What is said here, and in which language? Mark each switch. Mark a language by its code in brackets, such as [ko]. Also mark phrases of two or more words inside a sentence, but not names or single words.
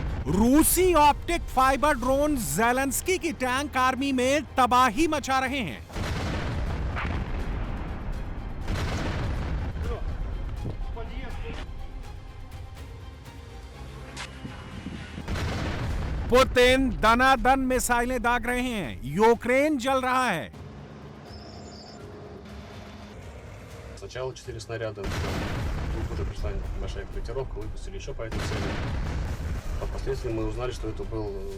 [hi] रूसी ऑप्टिक फाइबर ड्रोन ज़ेलेंस्की की टैंक आर्मी में तबाही मचा रहे हैं। पुतिन दनादन मिसाइलें दाग रहे हैं, यूक्रेन जल रहा है। [ru] Сначала 4 снаряда, тут уже пришла небольшая корректировка, выпустили еще по этой цели. Впоследствии мы узнали, что это был...